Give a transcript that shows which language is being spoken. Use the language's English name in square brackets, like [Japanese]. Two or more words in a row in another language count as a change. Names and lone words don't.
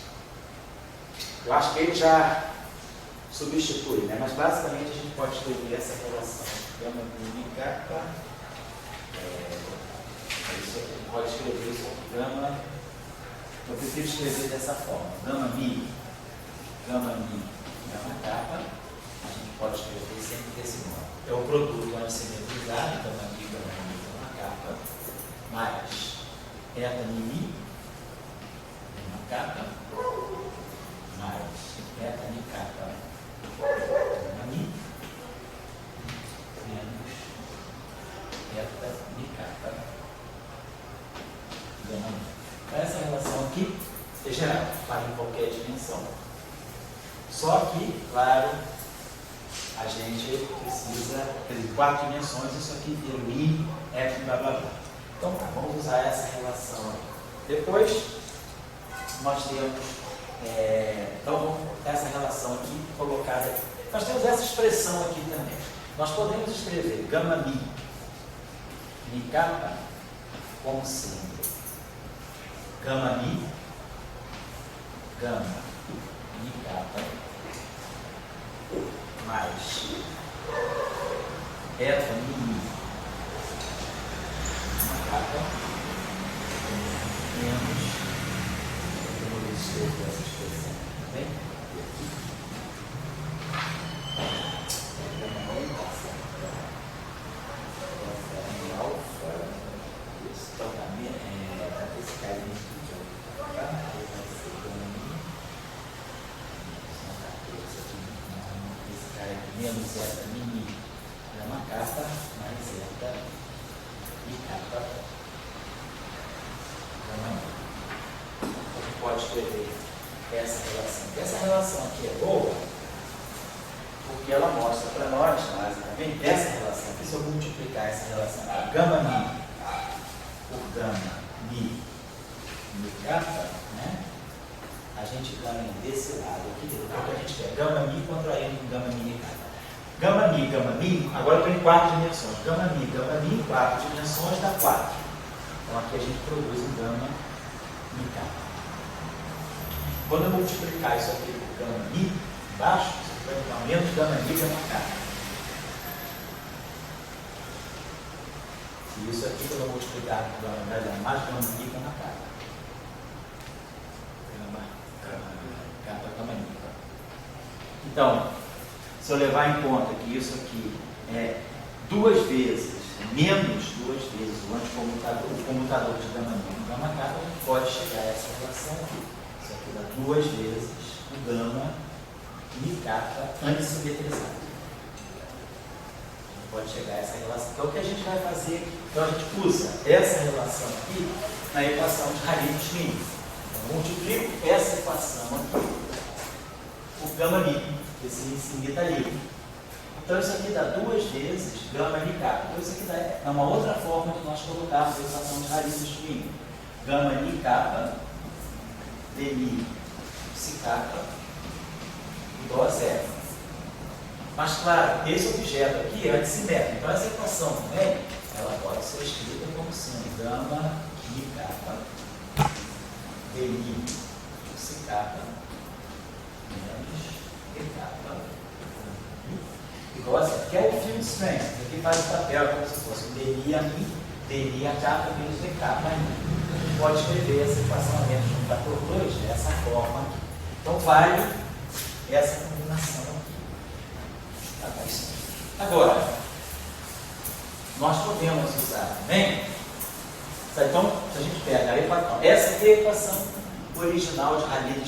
[Portuguese] Eu acho que ele já substitui, né? Mas basicamente a gente pode escrever essa relação. Gama mini kappa, a gente pode escrever isso como gama. Eu prefiro escrever dessa forma. Gama mi, gama kappa, a gente pode escrever sempre desse modo. É o produto antissimetrizado, gama mi, gama kappa, mais eta mi, gama kappa, mais eta mi kappa, gama mi, menos eta mi kappa, gama mi. Essa relação aqui é geral, para em qualquer dimensão. Só que, claro, a gente precisa, quer dizer, 4 dimensões, isso aqui vira o I, F, blá blá blá. Então, vamos usar essa relação aqui. Depois, nós temos, então, essa relação aqui colocada aqui. Nós temos essa expressão aqui também. Nós podemos escrever gama mi kappa, como sendo gama mi kappa, mais eta mi kappa, menos, eu vou escrever essa expressão também, alfa, isso, então também esse carinho de alfa, vai ser gama mi, menos zeta mi gama kappa mais zeta mi kappa gama mi. A gente pode escrever essa relação. Essa relação aqui é boa porque ela mostra para nós, basicamente, essa relação aqui, se eu multiplicar essa relação a gama mi por gama mi kappa, né? A gente ganha desse lado aqui, porque a gente quer gama mi contraindo com gama mi kappa. Gama mi, agora eu estou em 4 dimensões. Gama mi em 4 dimensões dá 4. Então aqui a gente produz um gama mi kappa. Quando eu multiplicar isso aqui por gama mi embaixo, isso vai dar menos gama kappa. E isso aqui, quando eu multiplicar por gama mi, vai dar mais gama kappa. Então, se eu levar em conta que isso aqui é 2 vezes, menos 2 vezes o comutador de gama mi e gama kappa, a gente pode chegar a essa relação aqui. Isso aqui dá 2 vezes o gama mi kappa antissimetrizado. A gente pode chegar a essa relação. Então, o que a gente vai fazer aqui? Então, a gente usa essa relação aqui na equação de Rayleigh-Schmidt. Então, multiplico essa equação aqui por gama mi. Esse mi está livre. Então isso aqui dá 2 vezes gama mi kappa. Então isso aqui dá, é uma outra forma de nós colocarmos a equação de Rayleigh-Schmidt. Gama mi kappa dmi psi kappa igual a 0. Mas claro, esse objeto aqui é antissimétrico. Então essa equação também ela pode ser escrita como sendo gama mi kappa dmi psi kappa menos kappa igual a 0, que é o [English] field strength, [Portuguese] aqui faz o papel como se fosse o dmi a mi, dmi a kappa menos d kappa a mi. A gente pode escrever essa equação menos de 1 fator 2 dessa forma aqui. Então vale essa combinação aqui. Tá bom? Agora, nós podemos usar também, então se a gente pega a equação, essa aqui é a equação original de Rayleigh-Schmidt.